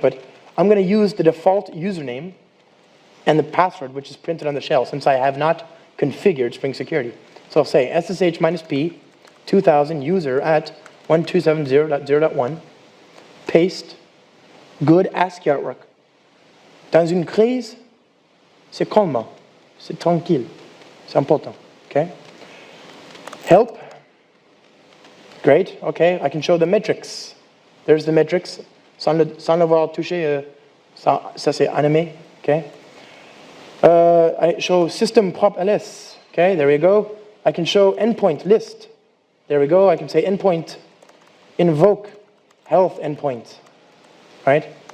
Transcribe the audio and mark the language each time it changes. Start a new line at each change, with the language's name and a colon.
English: But I'm going to use the default username and the password, which is printed on the shell, since I have not configured Spring Security. So I'll say SSH-P 2000 user at 1270.0.1, paste, good ASCII artwork.
French: Dans une crise, c'est calme, c'est tranquille, c'est important, okay?
English: Help, great, okay, I can show the metrics. There's the metrics, sans l'avoir touché, ça c'est animé, okay? I show system prop ls, okay, there we go. I can show endpoint list, there we go. I can say endpoint invoke health endpoint, right?